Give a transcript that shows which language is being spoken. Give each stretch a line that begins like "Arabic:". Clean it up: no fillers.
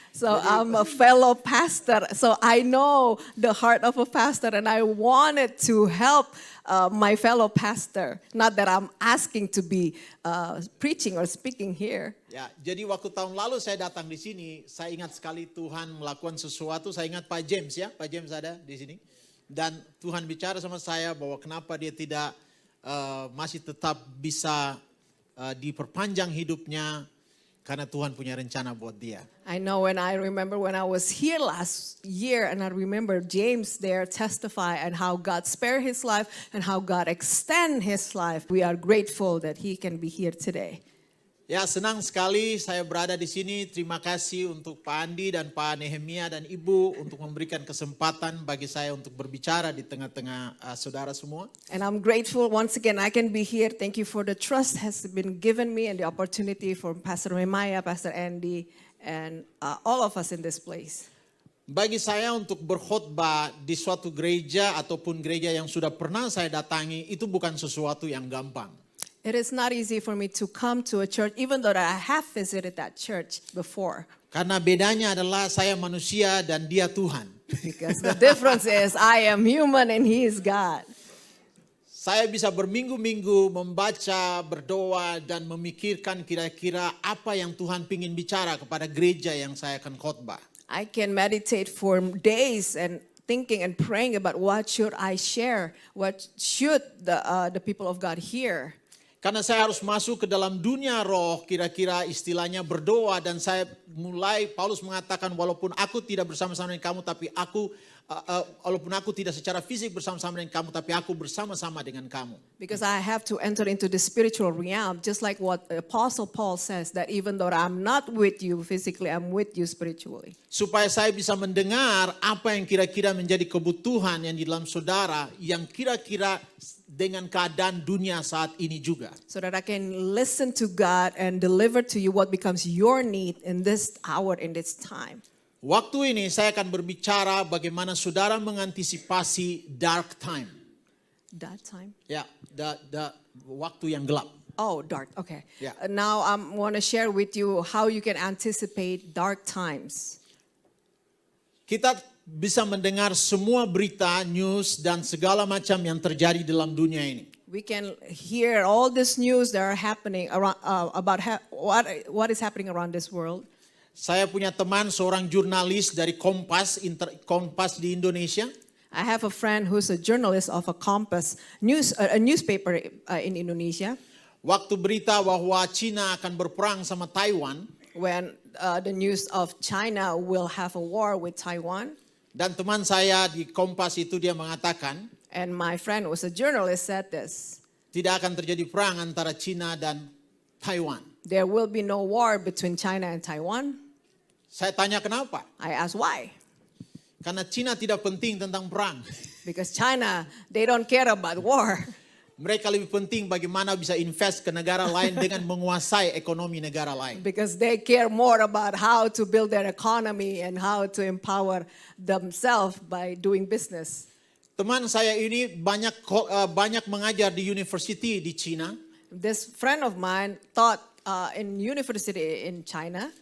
English: So I'm a fellow pastor, so I know the heart of a pastor and I wanted to help my fellow pastor. Not that I'm asking to be preaching or speaking here.
Indonesian: Ya, jadi waktu tahun lalu saya datang di sini, saya ingat sekali Tuhan melakukan sesuatu. Saya ingat Pak James ya, Pak James ada di sini. Dan Tuhan bicara sama saya bahwa kenapa dia tidak masih tetap bisa diperpanjang hidupnya karena Tuhan punya rencana buat dia.
English: I know when I was here last year and I remember James there testify and how God spared his life and how God extend his life. We are grateful that he can be here today.
Indonesian: Ya, senang sekali saya berada di sini. Terima kasih untuk Pak Andi dan Pak Nehemia dan Ibu untuk memberikan kesempatan bagi saya untuk berbicara di tengah-tengah saudara semua.
English: And I'm grateful once again I can be here. Thank you for the trust has been given me and the opportunity for Pastor Nehemia, Pastor Andy, and all of us in this place.
Indonesian: Bagi saya untuk berkhotbah di suatu gereja ataupun gereja yang sudah pernah saya datangi itu bukan sesuatu yang gampang.
English: It is not easy for me to come to a church, even though I have visited that church before.
Indonesian: Karena bedanya adalah saya manusia dan dia Tuhan.
English: Because the difference is I am human and he is God.
Indonesian: Saya bisa berminggu-minggu membaca, berdoa, dan memikirkan kira-kira apa yang Tuhan ingin bicara kepada gereja yang saya akan khotbah.
English: I can meditate for days and thinking and praying about what should I share, what should the people of God hear.
Indonesian: Karena saya harus masuk ke dalam dunia roh, kira-kira istilahnya berdoa, dan saya mulai, Paulus mengatakan walaupun aku tidak bersama-sama dengan kamu, tapi walaupun aku tidak secara fisik bersama-sama dengan kamu, tapi aku bersama-sama dengan kamu.
English: Because I have to enter into the spiritual realm, just like what Apostle Paul says, that even though I'm not with you physically, I'm with you spiritually.
Indonesian: Supaya saya bisa mendengar apa yang kira-kira menjadi kebutuhan yang di dalam saudara, yang kira-kira dengan keadaan dunia saat ini juga.
English: So that I can listen to God and deliver to you what becomes your need in this hour, in this time.
Indonesian: Waktu ini saya akan berbicara bagaimana saudara mengantisipasi
English: dark time. Dark time?
Indonesian: Ya, waktu yang gelap.
English: Oh, dark. Okay. Yeah. Now I want to share with you how you can anticipate dark times.
Indonesian: Kita bisa mendengar semua berita, news, dan segala macam yang terjadi dalam dunia ini.
English: We can hear all this news that are happening around about what is happening around this world.
Indonesian: Saya punya teman seorang jurnalis dari Kompas di Indonesia.
English: I have a friend who's a journalist of a Kompas a newspaper in Indonesia.
Indonesian: Waktu berita bahwa Cina akan berperang sama Taiwan.
English: When the news of China will have a war with Taiwan.
Indonesian: Dan teman saya di Kompas itu dia mengatakan,
English: and my friend who was a journalist said this.
Indonesian: Tidak akan terjadi perang antara Cina dan Taiwan.
English: There will be no war between China and Taiwan.
Indonesian: Saya tanya kenapa?
English: I asked why.
Indonesian: Karena Cina tidak penting tentang perang.
English: Because China, they don't care about war.
Indonesian: Mereka lebih penting bagaimana bisa invest ke negara lain dengan menguasai ekonomi negara lain.
English: Because they care more about how to build their economy and how to empower themselves by doing business.
Indonesian: Teman saya ini banyak mengajar di university di China.
English: This friend of mine taught in university in China.